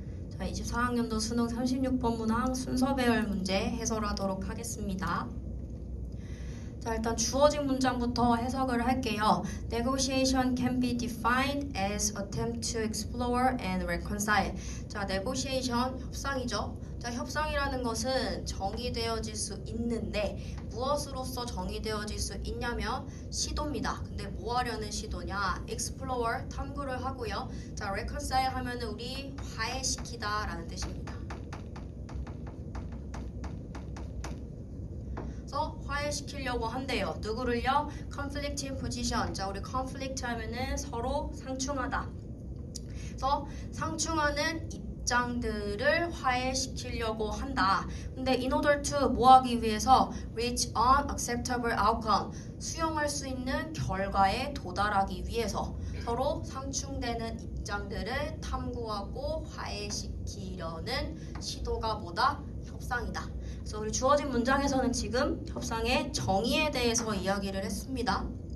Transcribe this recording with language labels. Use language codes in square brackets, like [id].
[ko] 자, 24학년도 수능 36번 문항 순서 배열 문제 해설하도록 하겠습니다. 자, 일단 주어진 문장부터 해석을 할게요. [en] Negotiation can be defined as attempt to explore and reconcile. [ko] 자, negotiation 협상이죠. 자, 협상이라는 것은 정의되어질 수 있는데 무엇으로서 정의되어질 수 있냐면 시도입니다. 근데 뭐 하려는 시도냐? explore 탐구를 하고요. 자, reconcile 하면은 우리 화해시키다 라는 뜻입니다. 그래서 화해시키려고 한대요. 누구를요? [en] conflicting position. [ko] 자, 우리 conflict 하면은 서로 상충하다. 그래서 상충하는 입장들을 화해시키려고 한다. [en] 근데 in order to [ko] 뭐 하기 위해서 [en] reach an acceptable outcome. [ko] 수용할 수 있는 결과에 도달하기 위해서 서로 상충되는 입장들을 탐구하고 화해시키려는 시도가 뭐다? 협상이다. 그래서 우리 주어진 문장에서는 지금 협상의 정의에 대해서 이야기를 했습니다.